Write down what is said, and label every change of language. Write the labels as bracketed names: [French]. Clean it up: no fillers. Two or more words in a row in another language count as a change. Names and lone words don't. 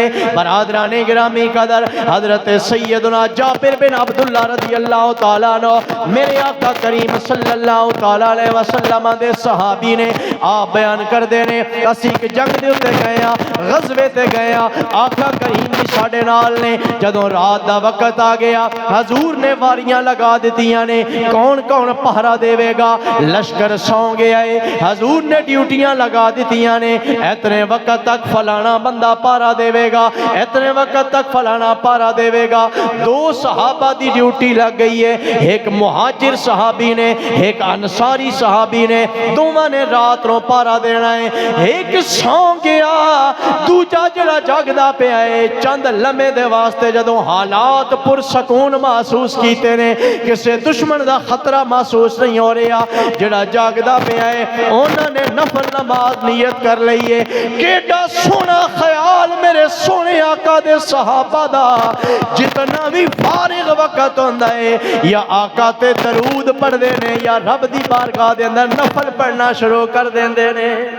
[Punjabi] برادران گرامی قدر حضرت سیدنا جابر بن عبداللہ رضی اللہ تعالیٰ عنہ میرے آقا کریم صلی اللہ تعالیٰ علیہ وسلم دے صحابی نے آپ بیان کر دینے، اسی ایک جنگ دے اتے گئے ہیں، غزوے تے گئے ہیں، آقا کریم دی ساڑے نال نے، جدوں رات دا وقت آ گیا حضور نے واریاں لگا دیتیاں نے، کون کون پہرا دے گا، لشکر سوں گیا ہے، حضور نے ڈیوٹیاں لگا دیتیاں نے، اتنے وقت تک فلانا بندہ پہرا دے گا، اتنے وقت تک فلانا پہرا دے گا۔ دو صحابہ دی ڈیوٹی لگ گئی ہے، ایک مہاجر صحابی نے ایک انصاری صحابی نے، دوواں نے رات نو پہرا دینا ہے، ایک سوں گیا دوجا جڑا جاگدا پیا ہے، چند لمحے دے واسطے جدوں حالات پرسکون محسوس کیتے نے، کسے دشمن دا خطرہ محسوس نہیں ہو رہا، جڑا جاگدا پیا ہے انہوں نے نفل نماز نیت کر لئیے، کیڑا سونا خیال میرے سونے آقا دے صحابہ دا، جتنا بھی فارغ وقت ہوندا ہے یا آقا تے درود پڑھ دینے یا رب دی بارگاہ دے اندر نفل پڑھنا شروع کر دیندے نے۔